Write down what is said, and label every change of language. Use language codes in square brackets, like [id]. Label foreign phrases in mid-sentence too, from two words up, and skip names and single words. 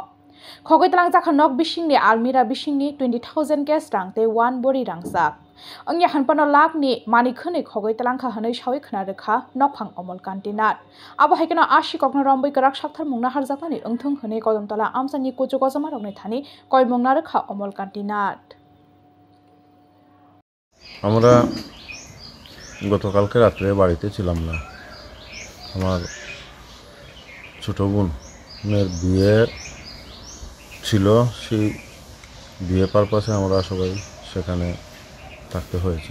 [trp] Khogoi jakha nok bisingni almira bisingni 20,000 cash rang te 1 bori rangsak. Angya hanpano lakh ni mani khone khogoi kha hanoi sawi khna rekha nokphang omol kantinat. Abo haikena ashi kokno romboi karak sakthar mungna harjakani engthung hone kodamtala amsani kuchu gojama rokni thani koi mungna rekha omol kantinat. [bn] আমরা গতকালকে রাতে বাড়িতে ছিলাম না। আমার ছোট বোনের বিয়ে ছিল, সেই বিয়ে পারপাসে আমরা সবাই সেখানে থাকতে হয়েছে।